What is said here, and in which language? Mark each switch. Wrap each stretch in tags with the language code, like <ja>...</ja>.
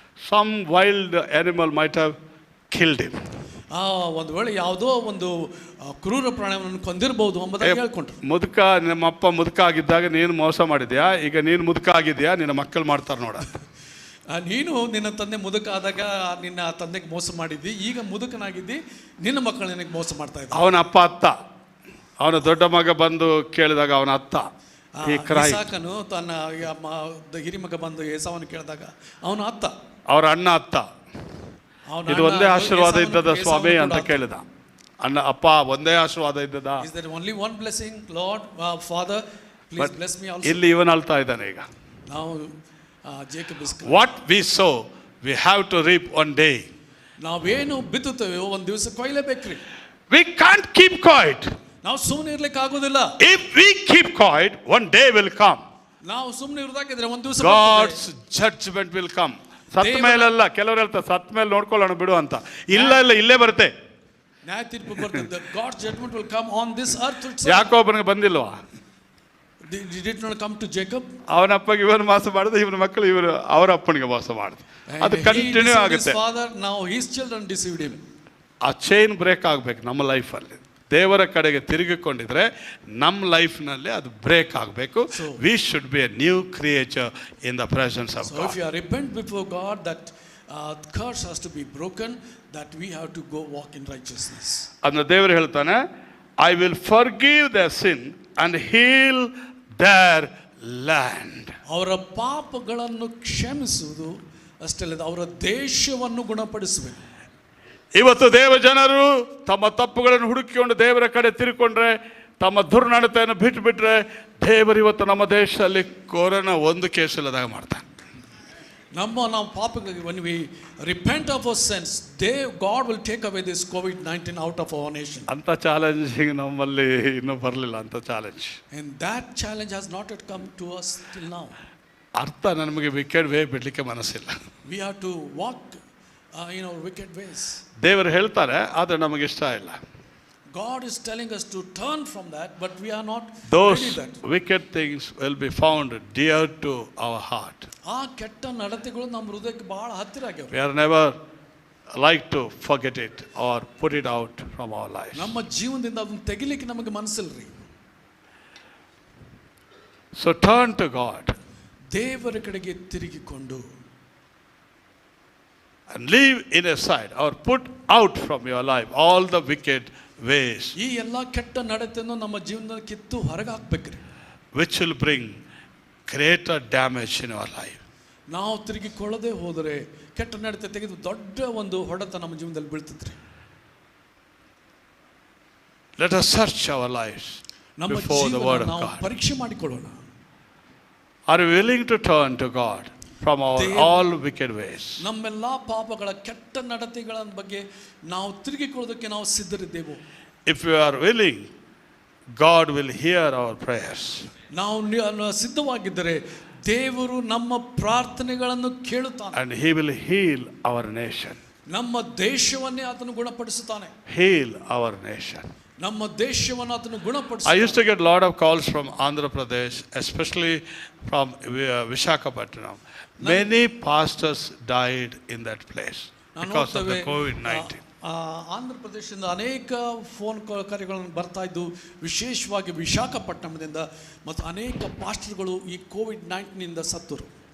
<en>Some wild animal might have killed him.</en> <kn>ಒಂದು ವೇಳೆ ಯಾವುದೋ ಒಂದು ಕ್ರೂರ ಪ್ರಾಣಿಯನ್ನು ಕೊಂದಿರಬಹುದು ಎಂಬುದಾಗಿ ಹೇಳ್ಕೊಂಡ್ರು. ಮುದುಕ, ನಿಮ್ಮಪ್ಪ ಮುದುಕ ಆಗಿದ್ದಾಗ ನೀನು ಮೋಸ ಮಾಡಿದ್ಯಾ, ಈಗ ನೀನು ಮುದುಕ ಆಗಿದ್ಯಾ, ನಿನ್ನ ಮಕ್ಕಳು ಮಾಡ್ತಾರೆ ನೋಡ. ನೀನು ನಿನ್ನ ತಂದೆ ಮುದುಕ ಆದಾಗ ನಿನ್ನ ತಂದೆಗೆ ಮೋಸ ಮಾಡಿದ್ದಿ, ಈಗ ಮುದುಕನಾಗಿದ್ದಿ, ನಿನ್ನ ಮಕ್ಕಳು ನಿನಗೆ ಮೋಸ ಮಾಡ್ತಾ ಇದ್ದ. ಅವನ ಅತ್ತ, ಅವನ ದೊಡ್ಡ ಮಗ ಬಂದು ಕೇಳಿದಾಗ ಅವನ ಅತ್ತ ಇಸಾಕನು ತನ್ನ ಹಿರಿಮಗ ಬಂದು ಏಸಾವನ್ನು ಕೇಳಿದಾಗ ಅವನ ಅತ್ತ, ಅವರ ಅಣ್ಣ ಅತ್ತ, ಇದು ಒಂದೇ ಆಶೀರ್ವಾದ ಇದ್ದದ ಸ್ವಾಮಿ ಅಂತ ಕೇಳಿದ. ಅಣ್ಣ ಅಪ್ಪ ಒಂದೇ ಆಶೀರ್ವಾದ ಇದ್ದದ.</kn> <en>Is there only one blessing, Lord, Father, please bless me also.</en> <kn>ಇಲ್ಲಿ ಇವನು ಅಳ್ತಾ ಇದ್ದಾನೆ ಈಗ. ನಾವು Jacob</kn> <en>What we sow we have to reap one day.</en> <kn>ನಾವೇನು ಬಿತ್ತುತ್ತೇವೆ ಒಂದು ದಿವಸ ಕೊಯ್ಲೇಬೇಕ್ರಿ.</kn> <en>We can't keep quiet.</en> <kn>ನಾವು ಸುಮ್ಮನೆ ಇರ್ಲಿಕ್ಕೆ ಆಗೋದಿಲ್ಲ.</kn> <en>If we keep quiet, one day will come.</en> <kn>ನಾವು ಸುಮ್ಮನೆ ಇರೋದಾಗಿದ್ರೆ ಒಂದು ದಿವಸ</kn> <en>God's judgment will come.</en> <kn>ಸತ್ತ ಮೇಲೆಲ್ಲ ಕೆಲವರು ಹೇಳ್ತಾರೆ ಸತ್ತ ಮೇಲೆ ನೋಡ್ಕೊಳ್ಳೋಣ ಬಿಡು ಅಂತ. ಇಲ್ಲ ಇಲ್ಲ, ಇಲ್ಲೇ ಬರುತ್ತೆ ನ್ಯಾಯ ತೀರ್ಪು ಬರ್ತದೆ.</kn> <en>God's judgment will come on this earth itself.</en> <kn>ಯಾಕೋಬನಿಗೆ ಬಂದಿಲ್ವಾ?</kn> <en>Did it not come to Jacob?</en> <kn>ಅವನ ಅಪ್ಪಗೆ ಇವನು ಮೋಸ ಮಾಡಿದ, ಇವನ ಮಕ್ಕಳು ಇವರು ಅವರ ಅಪ್ಪನಿಗೆ ಮೋಸ ಮಾಡಿದ. ಅದು ಕಂಟಿನ್ಯೂ ಆಗುತ್ತೆ.</kn> <en>Father, now his children deceived him.</en> <kn>ಆ ಚೈನ್ ಬ್ರೇಕ್ ಆಗಬೇಕು ನಮ್ಮ ಲೈಫಲ್ಲಿ. ದೇವರ ಕಡೆಗೆ ತಿರುಗಿಕೊಂಡಿದ್ರೆ ನಮ್ಮ ಲೈಫ್ನಲ್ಲಿ ಅದು ಬ್ರೇಕ್ ಆಗಬೇಕು.</kn> <en>We should be a new creature in the presence of God. So if you repent before God, that curse has to be broken, that we have to go walk in righteousness.</en> <kn>ಅದನ್ನ ದೇವರು ಹೇಳ್ತಾನೆ,</kn> <en>I will forgive their sin and heal their land.</en> <kn>ಅವರ ಪಾಪಗಳನ್ನು ಕ್ಷಮಿಸುವುದು ಅಷ್ಟೇ ಅಲ್ಲದೆ ಅವರ ದೇಶವನ್ನು ಗುಣಪಡಿಸಬೇಕು. ಇವತ್ತು ದೇವ ಜನರು ತಮ್ಮ ತಪ್ಪುಗಳನ್ನು ಹುಡುಕಿಕೊಂಡು ದೇವರ ಕಡೆ ತಿರುಕೊಂಡ್ರೆ, ತಮ್ಮ ದುರ್ನಡತೆಯನ್ನು ಬಿಟ್ಟುಬಿಟ್ರೆ, ದೇವರು ಇವತ್ತು ನಮ್ಮ ದೇಶದಲ್ಲಿ ಕೊರೋನಾ ಒಂದು ಕೇಸ್ ಇಲ್ಲದಾಗ ಮಾಡ್ತಾನೆ. ನಾವು ಪಾಪಗಳಿಗೆ</kn> <en>when we repent of our sins, God will take away this COVID-19 out of our nation.</en> <kn>ಅಂತ ಚಾಲೆಂಜಿಂಗ್ ನಮ್ಮಲ್ಲಿ ಇನ್ನೂ ಬರಲಿಲ್ಲ. ಅಂತ challenge,</kn> <en>and that challenge has not yet come to us till now.</en> <kn>ಅರ್ಥ ನಮಗೆ ವಿಕೆಟ್ ವೇ ಬಿಡಲಿಕ್ಕೆ ಮನಸ್ಸಿಲ್ಲ.</kn> <en>We have to walk in our wicked ways.</en> <kn>ದೇವರು ಹೇಳ್ತಾರೆ, ಆದರೆ ನಮಗೆ ಇಷ್ಟ ಇಲ್ಲ.</kn> <en>God is telling us to turn from that, but we are not Those ready that. wicked things will be found dear to our heart.</en> <kn>ಆ ಕೆಟ್ಟ ನಡತೆಗಳು ನಮ್ಮ ಹೃದಯಕ್ಕೆ ಬಹಳ ಹತ್ತಿರ ಆಗಿವೆ.</kn> <en>We are never like to forget it or put it out from our life.</en> <kn>ನಮ್ಮ ಜೀವನದಿಂದ ಅದನ್ನು ತೆಗಿಲಿಕ್ಕೆ ನಮಗೆ ಮನಸ್ಸಿಲ್ರಿ.</kn> <en>So turn to God.</en> <kn>ದೇವರ ಕಡೆಗೆ ತಿರುಗಿಕೊಂಡು</kn> <en>and leave in a side or put out from your life all the wicked ways.</en> <kn>ಈ ಎಲ್ಲ ಕೆಟ್ಟ ನಡತೆಯನ್ನು ನಮ್ಮ ಜೀವನದಲ್ಲಿ ಕಿತ್ತು ಹೊರಗೆ ಹಾಕಬೇಕ್ರಿ.</kn> <en>which will bring greater damage in our life.</en> <kn>ನಾವು ತಿರುಗಿಕೊಳ್ಳದೆ ಹೋದರೆ ಕೆಟ್ಟ ನಡತೆ ತೆಗೆದು ದೊಡ್ಡ ಒಂದು ಹೊಡೆತ ನಮ್ಮ ಜೀವನದಲ್ಲಿ ಬೀಳ್ತದ್ರಿ.</kn> <en>Let us search our lives before the word of God.</en> <kn>ಪರೀಕ್ಷೆ ಮಾಡಿಕೊಳ್ಳೋಣ.</kn> <en>Are you willing to turn to God from our all wicked ways.</en> <kn>ನಮ್ಮೆಲ್ಲ ಪಾಪಗಳ ಕೆಟ್ಟ ನಡತೆಗಳ ಬಗ್ಗೆ ನಾವು ತಿರುಗಿಕೊಳ್ಳೋದಕ್ಕೆ ನಾವು ಸಿದ್ಧರಿದ್ದೆವು.</kn> <en>If we are willing, God will hear our prayers.</en> <kn>ನಾವು ಸಿದ್ಧವಾಗಿದ್ದರೆ ದೇವರು ನಮ್ಮ ಪ್ರಾರ್ಥನೆಗಳನ್ನು ಕೇಳುತ್ತಾನೆ.</kn> <en>And He will heal our nation.</en> <kn>ನಮ್ಮ ದೇಶವನ್ನೇ ಆತನು ಗುಣಪಡಿಸುತ್ತಾನೆ.</kn> <en>Heal our nation.</en> <kn>ನಮ್ಮ ದೇಶವನ್ನು ಆತನು ಗುಣಪಡಿಸುತ್ತಾನೆ.</kn> <en>I used to get a lot of calls from Andhra Pradesh, especially from Visakhapatnam. Many pastors died in that place because of the COVID-19.</en> <kn>Andhra ಪ್ರದೇಶದಿಂದ ಅನೇಕ phone ಕರೆಗಳನ್ನು ಬರ್ತಾ ಇದ್ದು, ವಿಶೇಷವಾಗಿ ವಿಶಾಖಪಟ್ಟಣದಿಂದ, ಮತ್ತು ಅನೇಕ ಪಾಸ್ಟರ್ಗಳು ಈ ಕೋವಿಡ್-19 ಸತ್ತರು.</kn>